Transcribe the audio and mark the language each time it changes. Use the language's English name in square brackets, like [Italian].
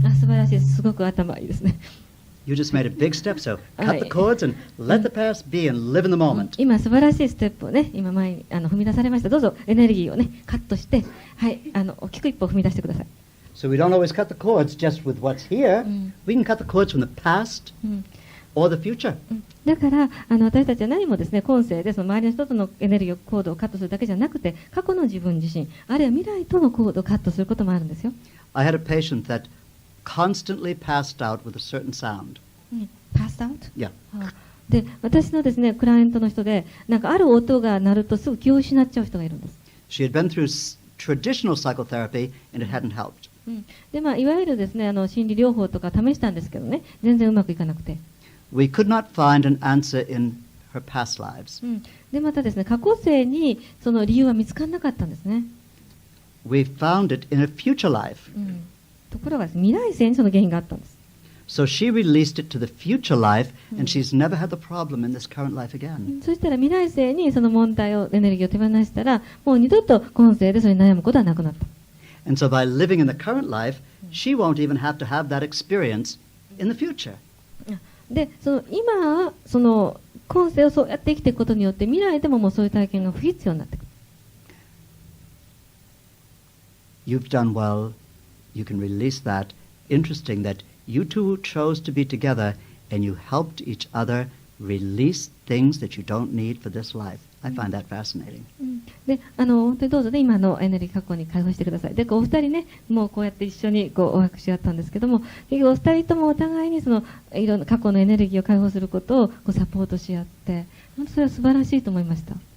[Japanese] 素晴らしいです。すごく頭いいですね。 [English] You just made a big step, so cut the cords and let the past be and live in the moment. [Japanese] 今素晴らしいステップをね、今前に踏み出されました。どうぞエネルギーをねカットして、はい、大きく一歩踏み出してください。 [English] So we don't always cut the cords just with what's here. We can cut the cords from the past or the future. [Japanese] だから私たちは何もですね、今世でその周りの人とのエネルギーコードをカットするだけじゃなくて、過去の自分自身、あるいは未来とのコードをカットすることもあるんですよ。 [English] I had a patient that constantly passed out with a certain sound. Passed out? Yeah. [Japanese] で、私のですね、クライアントの人で、ある音が鳴るとすぐ気を失っちゃう人がいるんです。 [English] She had been through traditional psychotherapy and it hadn't helped. [Japanese] で、いわゆるですね、心理療法とか試したんですけどね、全然うまくいかなくて。 [English] We could not find an answer in her past lives. [Japanese] で、またですね、過去世にその理由は見つからなかったんですね。 [English] We found it in a future life. [Japanese] ところが未来世にその原因があったんです。 [English] So she released it to the future life, and she's never had the problem in this current life again. [Japanese] そしたら未来世にその問題をエネルギーを手放したら、もう二度と今世でそれに悩むことはなくなった。 [English] And so by living in the current life, she won't even have to have that experience in the future. [Japanese] で、今その今世をそうやって生きていくことによって未来でももうそういう体験が不必要になってくる。 [English] You've done well. You can release that. Interesting that you two chose to be together and you helped each other release things that you don't need for this life. I find that fascinating. [Japanese] で、本当にどうぞね、今のエネルギー過去に解放してください。で、お二人ね、もうこうやって一緒にお話し合ったんですけども、結局お二人ともお互いにそのいろんな過去のエネルギーを解放することをサポートし合って、本当それは素晴らしいと思いました。